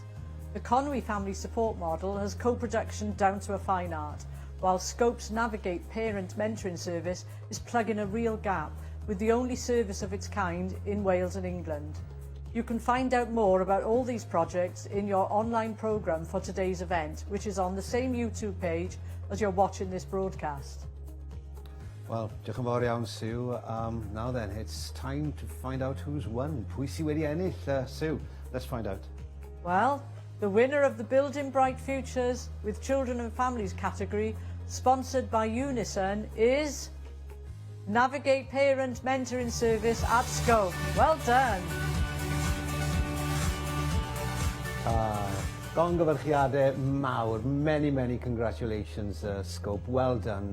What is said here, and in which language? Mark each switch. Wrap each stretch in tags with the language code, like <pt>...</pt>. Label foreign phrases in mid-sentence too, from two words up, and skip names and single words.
<en>The Conway Family Support Model has co-production down to a fine art, while Scope's Navigate Parent Mentoring Service is plugging a real gap with the only service of its kind in Wales and England. You can find out more about all these projects in your online programme for today's event, which is on the same YouTube page as you're watching this broadcast. Well,</en> <cy>diolch yn fawr iawn, Sue.</cy> <en>Now then, it's time to find out who's won.</en> <cy>Pwy sy wedi ennill?</cy> <en>Sue, let's find out. Well, the winner of the Building Bright Futures with Children and Families category, sponsored by Unison, is Navigate Parent Mentoring Service at Scope. Well done.</en> <cy>Gonghyfyrchiadau mawr,</cy> <en>many congratulations, Scope, well done.</en>